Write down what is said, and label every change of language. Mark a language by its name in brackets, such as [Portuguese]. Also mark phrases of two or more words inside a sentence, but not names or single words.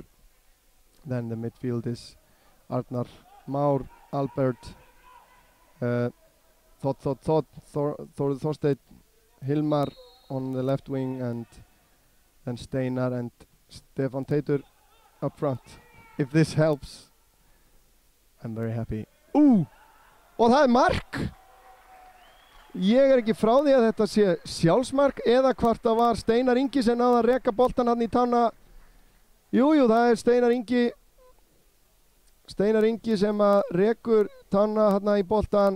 [English] Then the midfield is Arnar Már, Albert, Þór Þorsteinn, Hilmar on the left wing, and then Steinar and Stefán Teitur up front. If this helps, I'm very happy. [Icelandic] Og það er mark! Ég er ekki frá því að þetta sé sjálfsmark eða hvort það var Steinar Ingi sem náði að reka boltan hann í tána. Jújú, það er Steinar Ingi sem að rekur tána hann í boltan.